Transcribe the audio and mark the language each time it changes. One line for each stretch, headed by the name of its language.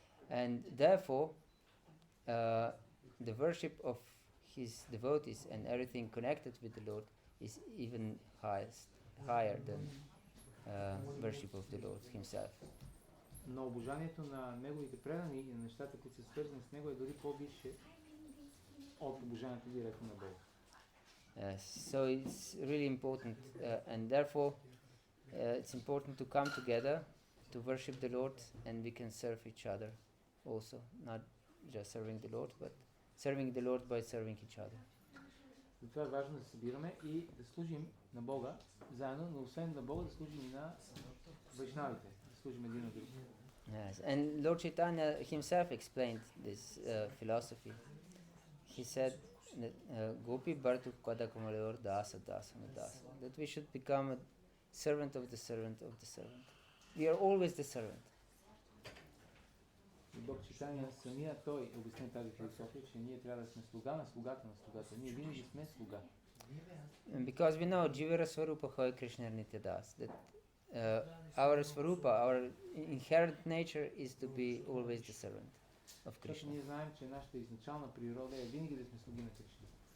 English: And therefore the worship of his devotees and everything connected with the Lord is even higher than worship of the Lord himself.
Bulgarian: Но обожанието на неговите предани и на нещата, които са свързани с него, е дори по-висше от обожанието директно на Бога.
English: So it's really important and therefore it's important to come together to worship the Lord, and we can serve each other also, not just serving the Lord, but serving the Lord by serving each other.
Bulgarian: Затова е важно да се събираме и да служим на Бога заедно, но освен на Бога да служим и на вайшнавите, да служим един на друг.
English: Yes, and Lord Chaitanya himself explained this philosophy. He said that
Sanskrit: Gopi Bhartu Kadakamaleor Dasa Dasa Dasa,
English: that we should become a servant of the servant of the servant. We are always the servant.
Bulgarian: И Бог Чайтания самия той обясни тази философия, че ние трябва да сме слуга на слугата на слугата. Ние винаги сме слуга.
English: And because we know
Bangla: Jivara Swarupa Hoy Krishna Nitya Das,
English: that our Swarupa, our inherent nature is to be always the servant of
Bulgarian: Защото
English: Krishna.
Bulgarian: ние знаем, че нашата изначална природа е винаги да сме слуги на Кришна.